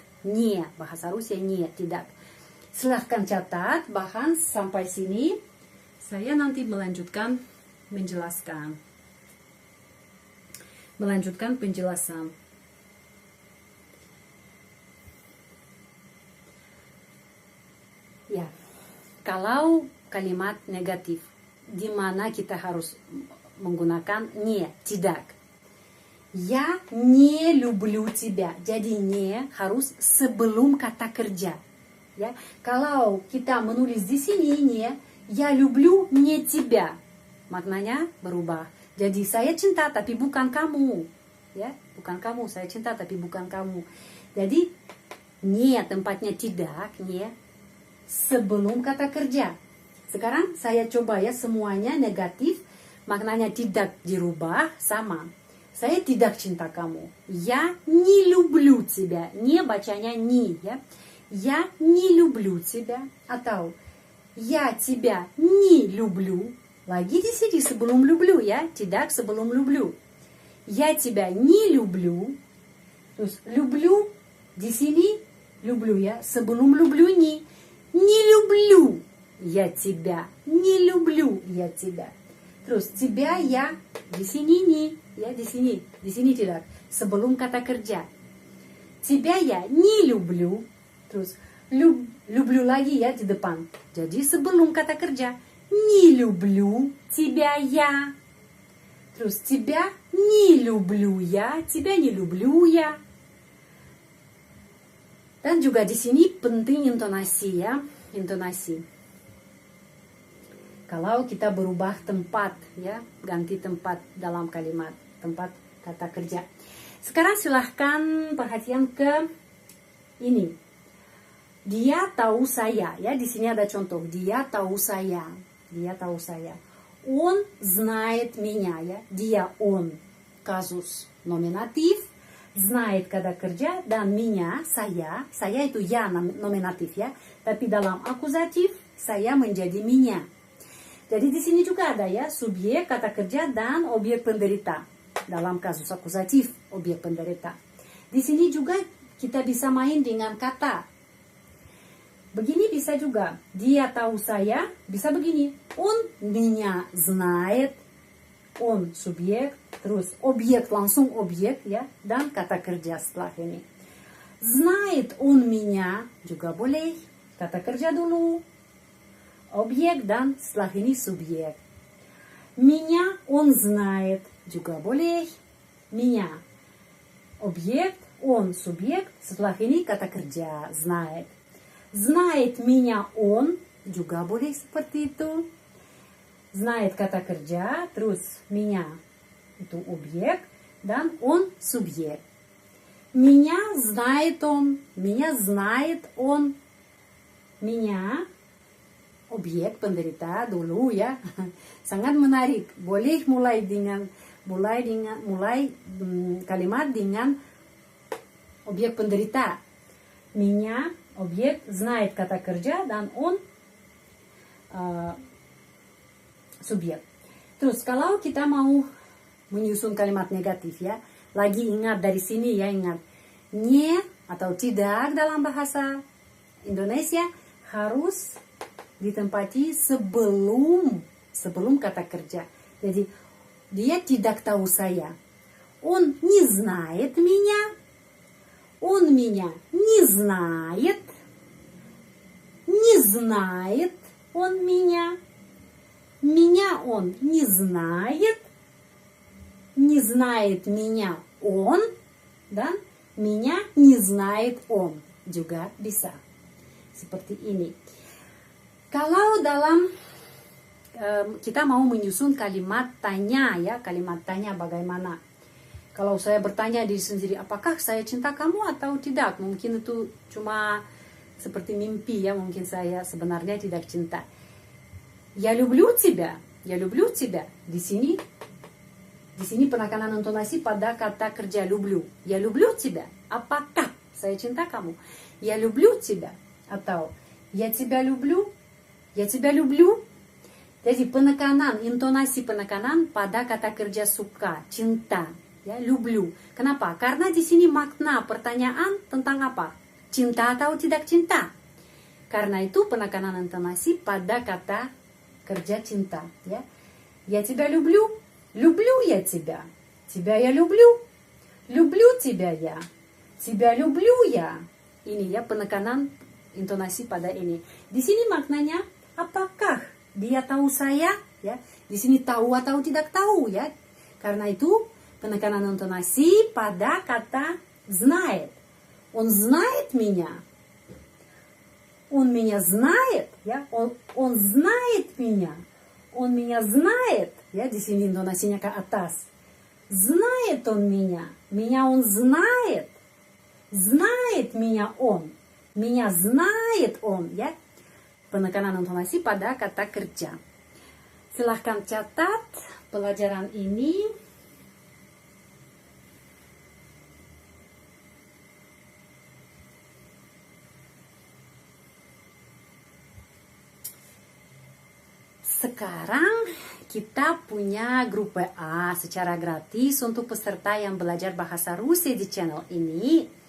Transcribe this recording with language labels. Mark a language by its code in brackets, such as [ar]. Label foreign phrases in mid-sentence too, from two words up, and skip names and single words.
[id] Nie, bahasa Rusia nie, tidak. Silahkan catat, bahkan sampai sini saya nanti melanjutkan penjelasan. Ya, kalau kalimat negatif, di mana kita harus menggunakan не, tidak. [ru] Я не люблю тебя. [id] Jadi не harus sebelum kata kerja. Ya, kalau kita menulis di sini не, [ru] я люблю не тебя, [id] maknanya berubah. Jadi saya cinta tapi bukan kamu. Ya, bukan kamu. Saya cinta tapi bukan kamu. Jadi не tempatnya tidak, не sebelum kata kerja. Sekarang saya coba ya semuanya negatif, maknanya tidak dirubah sama. Saya tidak cinta kamu. [ru] Я не люблю тебя. [id] Не bacanya не ya. [ru] Я не люблю тебя. Atau я тебя не люблю. [id] Lagi di sini sebelum люблю ya. Tidak sebelum люблю. [ru] Я тебя не люблю. [id] Terus люблю di sini люблю ya. [ru] Sebelum люблю не. Не люблю я тебя. Не люблю я тебя. Terus тебя я [id] di sini [ru] не. [id] Ya di sini tidak. Sebelum kata kerja. [ru] Тебя я не люблю. [id] Terus люблю lagi ya di depan. Jadi sebelum kata kerja. [ru] Не люблю тебя я. Terus тебя не люблю я. Тебя не люблю я. [id] Dan juga di sini penting intonasi ya. Intonasi. Kalau kita berubah tempat ya. Ganti tempat dalam kalimat. Tempat kata kerja. Sekarang silahkan perhatian ke ini. Dia tahu saya ya. Di sini ada contoh. Dia tahu saya. Dia tahu saya. [ru] Он знает меня ya. Dia он. [id] Kasus nominatif. Знает kata kerja. Dan меня saya. Saya itu ya nominatif ya. Tapi dalam akusatif saya menjadi меня. Jadi di sini juga ada ya subjek kata kerja dan objek penderita. Dalam kasus akusatif objek penderita. Di sini juga kita bisa main dengan kata. Begini bisa juga. Dia tahu saya bisa begini. [ru] Он меня знает. [id] Он subjek, terus objek langsung objek ya dan kata kerja setelah ini. [ru] Знает он меня [id] juga boleh. Kata kerja dulu. Objek dan setelah ini subjek. [ru] Меня он знает [id] juga boleh. Меня objek, он subjek, setelah ini kata kerja знает. [ru] Знает меня он [id] juga boleh seperti itu. Знает kata kerja, terus меня itu objek dan он subjek. [ru] Меня знает он, меня знает он. [id] Меня objek penderita dulu ya. Sangat menarik. Boleh mulai kalimat dengan objek penderita. Меня objek, знает kata kerja dan on subjek. Terus kalau kita mau menyusun kalimat negatif ya, lagi ingat dari sini ya, ingat nye atau tidak dalam bahasa Indonesia harus ditempati sebelum kata kerja. Jadi dia tidak tahu saya. [ru] Он не знает меня. Он меня не знает. Не знает он меня. Меня он не знает. Не знает меня он. Dan меня не знает он. [id] Juga bisa. Seperti ini. Kalau dalam kita mau menyusun kalimat tanya ya, kalimat tanya bagaimana? Kalau saya bertanya diri sendiri, apakah saya cinta kamu atau tidak? Mungkin itu cuma seperti mimpi ya, mungkin saya sebenarnya tidak cinta. [ru] Я люблю тебя, я люблю тебя. [id] Di sini penekanan intonasi pada kata kerja люблю. [ru] Я люблю тебя. [id] Apakah saya cinta kamu? [ru] Я люблю тебя atau я тебя люблю. Я тебя люблю. [id] Jadi penekanan, intonasi penekanan pada kata kerja suka, cinta, ya, люблю. Kenapa? Karena di sini makna pertanyaan tentang apa? Cinta atau tidak cinta? Karena itu penekanan intonasi pada kata kerja cinta, ya. [ru] Я тебя люблю. Люблю я тебя. Тебя я люблю. Люблю тебя я. Тебя люблю я. [id] Ini ya penekanan intonasi pada ini. Di sini maknanya apakah dia tahu saya? Ya, di sini tahu atau tidak tahu ya. Karena itu penekanan intonasi pada kata знает. [ru] Он знает меня. Он меня знает, ya. Он знает меня. Он меня знает, [id] ya. Di sini intonasinya ke atas. [ru] Знает он меня. Меня он знает. Знает меня он. Меня знает он, [id] ya. Penekanan intonasi pada kata kerja. Silahkan catat pelajaran ini. Sekarang kita punya grup WA secara gratis untuk peserta yang belajar bahasa Rusia di channel ini.